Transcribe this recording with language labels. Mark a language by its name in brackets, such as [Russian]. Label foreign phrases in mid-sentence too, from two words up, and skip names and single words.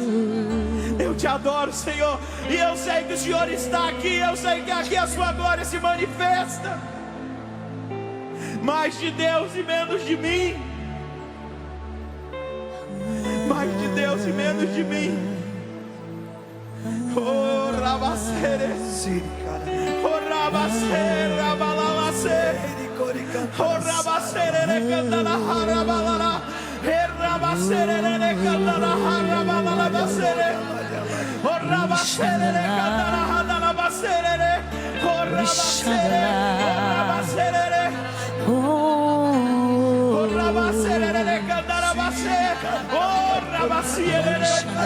[Portuguese] Eu te adoro, Senhor. E eu sei que o Senhor está aqui. Eu sei que aqui a sua glória se manifesta. Mais de Deus e menos de mim. Mais de Deus e menos de mim. Oh, Rabacere, oh, Rabacere, Rabalacere, oh, Rabacere, Cantala, Rabalala, Rabacere, Cantala, Rabalacere, oh, Rabacere, Cantala, Rabacere, oh, Rabacere, oh, Rabacere, Cantala, oh, Rabacere,